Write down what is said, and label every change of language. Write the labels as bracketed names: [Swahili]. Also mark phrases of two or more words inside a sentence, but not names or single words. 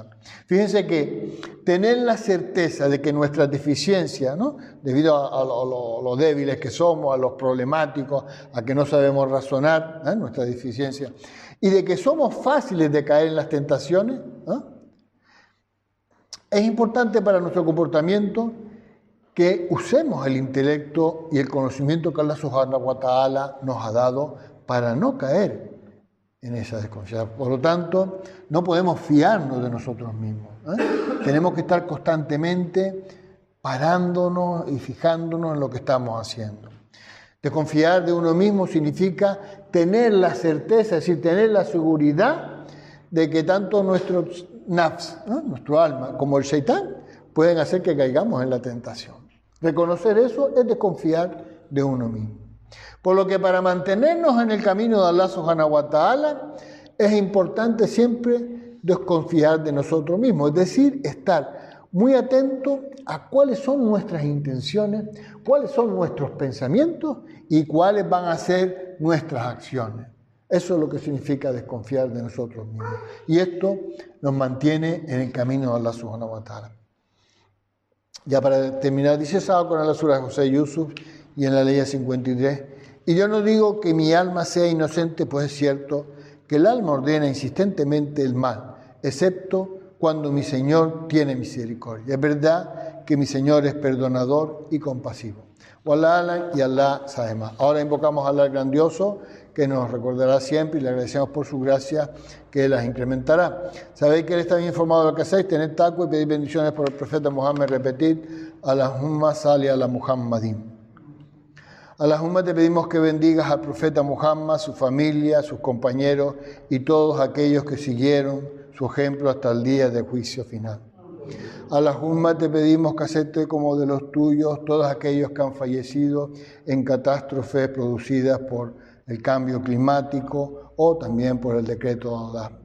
[Spanish] Fíjense que tener la certeza de que nuestras deficiencias, ¿no?, debido a lo débiles que somos, a los problemáticos, a que no sabemos razonar, nuestras deficiencias, y de que somos fáciles de caer en las tentaciones, es importante para nuestro comportamiento que usemos el intelecto y el conocimiento que [Arabic] الله سبحانه وتعالى [Spanish] nos ha dado para no caer en esa desconfianza. Por lo tanto, no podemos fiarnos de nosotros mismos. Tenemos que estar constantemente parándonos y fijándonos en lo que estamos haciendo. Desconfiar de uno mismo significa tener la certeza, es decir, tener la seguridad de que tanto nuestro nafs, nuestro alma, como el shaitán, pueden hacer que caigamos en la tentación. Reconocer eso es desconfiar de uno mismo. Por lo que para mantenernos en el camino de [Arabic] الله سبحانه وتعالى [Spanish] es importante siempre desconfiar de nosotros mismos, es decir, estar muy atento a cuáles son nuestras intenciones, cuáles son nuestros pensamientos y cuáles van a ser nuestras acciones. Eso es lo que significa desconfiar de nosotros mismos. Y esto nos mantiene en el camino de [Arabic] الله سبحانه وتعالى. [Spanish] Ya para terminar, dice Sa'ad en la Sura de José Yusuf y en la ley 53, y yo no digo que mi alma sea inocente, pues es cierto que el alma ordena insistentemente el mal, excepto cuando mi Señor tiene misericordia. Es verdad que mi Señor es perdonador y compasivo. Wallah y Allah sabe más. Ahora invocamos a Allah el grandioso, que nos recordará siempre y le agradecemos por su gracia que las incrementará. Sabéis que Él está bien informado de lo que hacéis, tened taqwa y pedid bendiciones por el profeta Muhammad, repetid, [Arabic] اللهم صل على محمد. [Spanish] Allahumma, te pedimos que bendigas al profeta Muhammad, su familia, sus compañeros y todos aquellos que siguieron su ejemplo hasta el día del juicio final. Allahumma, te pedimos que acepte como de los tuyos todos aquellos que han fallecido en catástrofes producidas por el cambio climático o también por el decreto de Allah.